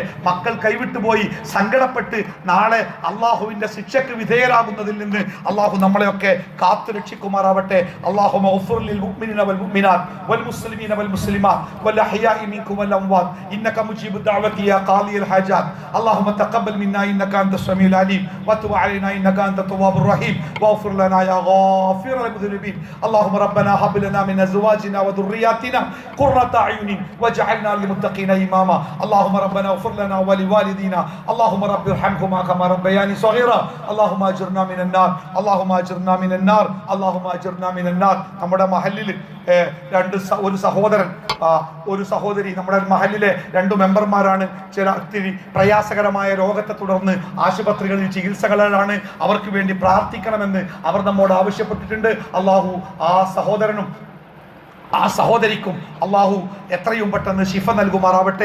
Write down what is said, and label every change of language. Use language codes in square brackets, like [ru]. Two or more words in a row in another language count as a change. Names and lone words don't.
[ml] മക്കൾ കൈവിട്ടുപോയി സങ്കടപ്പെട്ട് നാളെ അള്ളാഹുവിന്റെ ശിക്ഷയ്ക്ക് വിധേയരാകുന്നതിൽ നിന്ന് അള്ളാഹു നമ്മളെയൊക്കെ കാത്തു രക്ഷിക്കുമാറാവട്ടെ. [ar] اللهم اغفر للمؤمنين والمؤمنات والمسلمين والمسلمات والأحياء منكم والأموات إنك مجيب الدعوات يا قاضي الحاجات. اللهم تقبل منا إنك أنت السميع العليم وتب علينا إنك أنت التواب الرحيم واغفر لنا يا غافر المذنبين. اللهم ربنا هب لنا من ازواجنا وذرياتنا قرة اعين واجعلنا للمتقين اماما. اللهم ربنا اغفر لنا ولوالدينا. اللهم رب ارحمهما كما ربياني صغيرا. اللهم اجرنا من النار. اللهم اجرنا من النار. اللهم اجرنا من النار. [ml] നമ്മുടെ മഹല്ലിൽ ഒരു സഹോദരൻ ഒരു സഹോദരി, നമ്മുടെ മഹല്ലിലെ 2 മെമ്പർമാരാണ് ഇത്തിരി പ്രയാസകരമായ രോഗത്തെ തുടർന്ന് ആശുപത്രികളിൽ ചികിത്സകളിലാണ്. അവർക്ക് വേണ്ടി പ്രാർത്ഥിക്കണമെന്ന് അവർ നമ്മോട് ആവശ്യപ്പെട്ടിട്ടുണ്ട്. അള്ളാഹു ആ സഹോദരനും ആ സഹോദരിക്കും അള്ളാഹു എത്രയും പെട്ടെന്ന് ശിഫ നൽകുമാറാവട്ടെ.